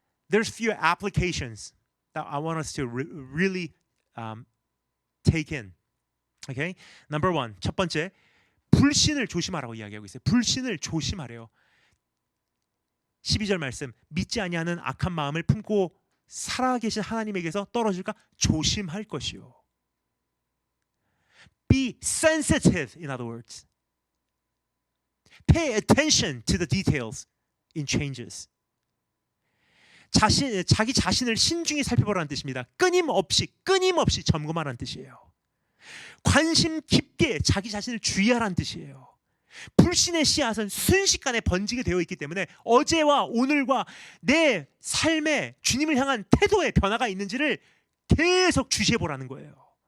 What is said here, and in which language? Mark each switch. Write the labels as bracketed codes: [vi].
[en] There's few applications that I want us to really take in. Okay? Number one, [ko] 첫 번째, 불신을 조심하라고 이야기하고 있어요. 불신을 조심하래요. 12절 말씀, 믿지 아니하는 악한 마음을 품고 살아계신 하나님에게서 떨어질까 조심할 것이요. [en] Be sensitive, in other words. Pay attention to the details in changes. [ko] 자기 자신을 신중히 살펴보라는 뜻입니다. 끊임없이 점검하라는 뜻이에요. 관심 깊게 자기 자신을 주의하라는 뜻이에요. 불신의 씨앗은 순식간에 번지게 되어 있기 때문에 어제와 오늘과 내 삶에 주님을 향한 태도의 변화가 있는지를 계속 주시해 보라는 거예요.